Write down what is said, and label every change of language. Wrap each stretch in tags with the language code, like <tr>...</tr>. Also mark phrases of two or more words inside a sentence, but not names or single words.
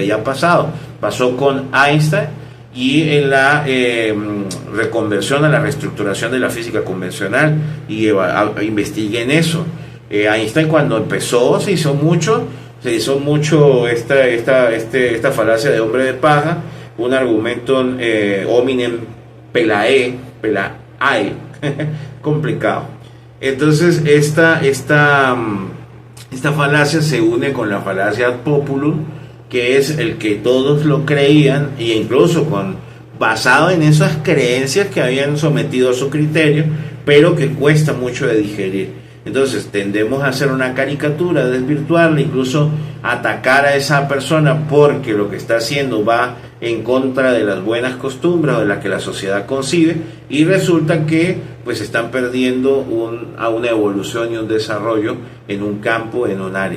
<es>Ya pasó con Einstein, y en la reconversión, a la reestructuración de la física convencional, y investiguen eso. Einstein, cuando empezó, se hizo mucho Se hizo mucho esta falacia de hombre de paja, un argumento hominem pelae, complicado. Entonces esta falacia se une con la falacia</es> <la>ad populum,</la> <es>que es el que todos lo creían, e incluso basado en esas creencias que habían sometido a su criterio, pero que cuesta mucho de digerir. Entonces tendemos a hacer una caricatura, desvirtuarla, incluso atacar a esa persona porque lo que está haciendo va en contra de las buenas costumbres o de las que la sociedad concibe, y resulta que pues están perdiendo a una evolución y un desarrollo en un campo, en un área.</es>